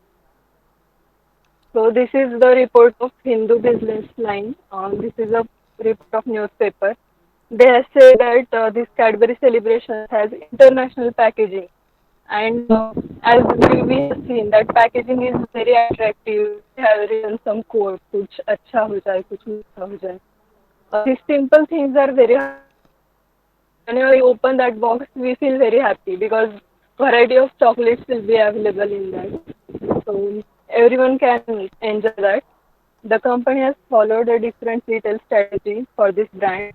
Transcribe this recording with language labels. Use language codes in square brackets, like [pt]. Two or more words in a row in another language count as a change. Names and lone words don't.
[en] So this is the report of Hindu Business Line. This is a report of newspaper. They have said that this Cadbury celebration has international packaging, and as we have seen that packaging is very attractive. They have written some quote, [hi] "कुछ अच्छा हो जाए, कुछ मीठा हो जाए." [en] These simple things are very heartwarming. Whenever we open that box, we feel very happy because variety of chocolates will be available in that. So everyone can enjoy that. The company has followed a different retail strategy for this brand.